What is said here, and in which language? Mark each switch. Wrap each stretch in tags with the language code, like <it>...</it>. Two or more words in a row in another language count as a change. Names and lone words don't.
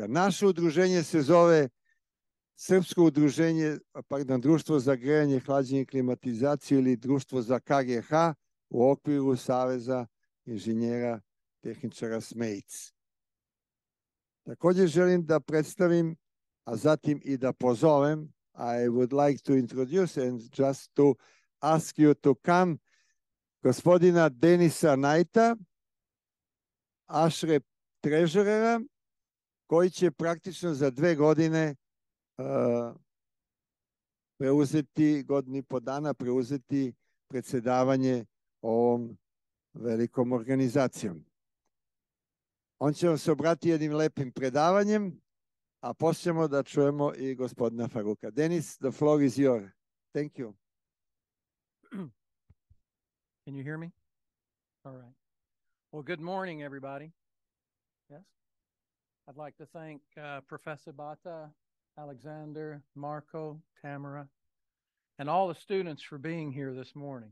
<sr>Naše udruženje se zove Srpsko udruženje, Društvo za grejanje, hlađenje i klimatizaciju ili Društvo za KGH u okviru Saveza inženjera tehničara SMEITS. Također želim da predstavim, a zatim i da pozovem,</sr> <en>I would like to introduce and just to ask you to come,</en> <sr>gospodina Denisa Najta, ASHRAE trežerera, koji će praktično za 2 godine preuzeti, godinu i po dana preuzeti predsjedavanje ovom velikom organizacijom. On će vam se obratiti jednim lepim predavanjem, a poslije ćemo da čujemo i gospodina Faruka. Denis,</sr> <en>the floor is yours. Thank you. Can you hear me? All right. Well, good morning, everybody. Yes? I'd like to thank Professor Bata, Alexander, Marco, Tamara, and all the students for being here this morning.</en>